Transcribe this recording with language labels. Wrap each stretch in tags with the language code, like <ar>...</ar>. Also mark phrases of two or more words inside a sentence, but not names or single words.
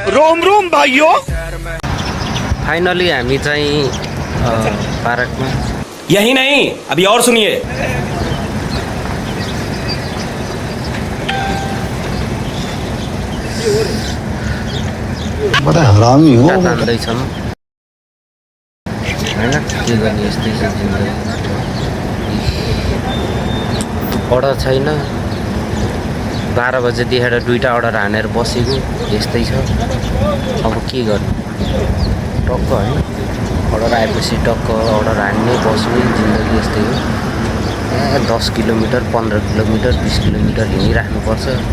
<hi>रोम रोम भाइयों।</hi> <ne>फाइनली हामी चाहिँ पार्कमा</ne> <hi>यही नहीं, अभी और सुनिए। बड़ा हरामी हो</hi> <ne>तान्दैछौँ होइन के गर्ने यस्तै छ जिन्दगी अर्डर छैन 12 बजे देखेर 2टा अर्डर हानेर बसेको यस्तै छ अब के गर्ने टक्क होइन अर्डर आएपछि टक्क अर्डर हान्ने बस्ने जिन्दगी यस्तै हो 10 किलोमिटर 15 किलोमिटर 20 किलोमिटर हिँडिराख्नुपर्छ</ne>